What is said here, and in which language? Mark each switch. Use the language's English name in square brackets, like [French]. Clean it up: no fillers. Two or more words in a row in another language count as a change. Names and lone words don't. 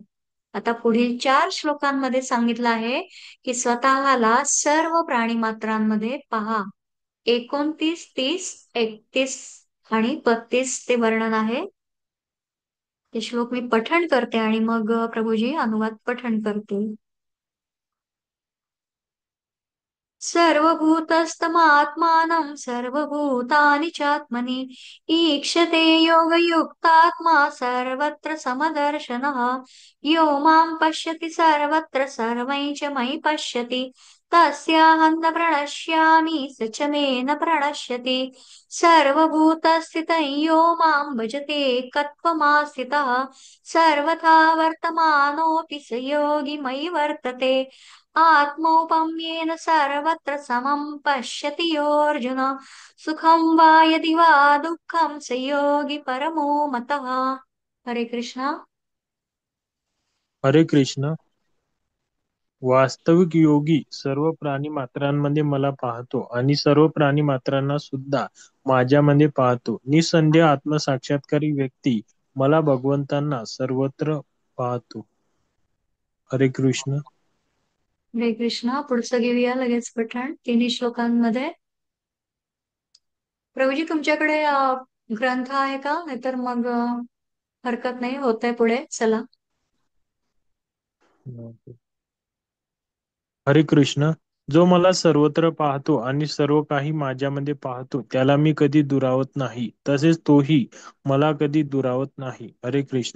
[Marathi] आता पुढील 4 श्लोकांमध्ये सांगितलं आहे, की स्वतःला सर्व प्राणीमात्रांमध्ये पहा. 29, 30, 31 आणि 32 ते वर्णन आहे. ते श्लोक मी पठण करते आणि मग प्रभूजी अनुवाद पठण करतील. [Sanskrit] सर्वभूतस्तमात्मानं सर्वभूतानि चात्मनि ईक्षते योगयुक्तात्मा सर्वत्र समदर्शनः यो मां पश्यति सर्वत्र सर्वं च मयि पश्यति तस्याहं न प्रणश्यामि स च मे न प्रणश्यति सर्वभूतस्थितं यो मां भजते कत्वमास्थितः सर्वथा वर्तमानोऽपि स योगी मयि वर्तते आत्मौपम्येन सर्वत्र समं पश्यति योऽर्जुन सुखं वा यदि वा दुःखं स योगी परमो मतः. [Marathi] हरे कृष्णा. हरे कृष्ण. वास्तविक योगी सर्व प्राणीमात्रांमध्ये मला पाहतो आणि सर्व प्राणीमात्रांना सुद्धा माझ्यामध्ये पाहतो. निसंदेह आत्मसाक्षात्कारी व्यक्ती मला भगवंतांना सर्वत्र पाहतो. हरे कृष्ण. हरे कृष्णा. पुढचं घेऊया लगेच पठण तिन्ही श्लोकांमध्ये. प्रभूजी तुमच्याकडे ग्रंथ आहे का? नाहीतर मग हरकत नाही, होतंय पुढे, चला. हरे कृष्ण. जो मला सर्वत्र पाहतो आणि सर्व काही माझ्यामध्ये पाहतो त्याला मी कधी दुरावत नाही, तसेच तोही मला कधी दुरावत नाही. हरे कृष्ण.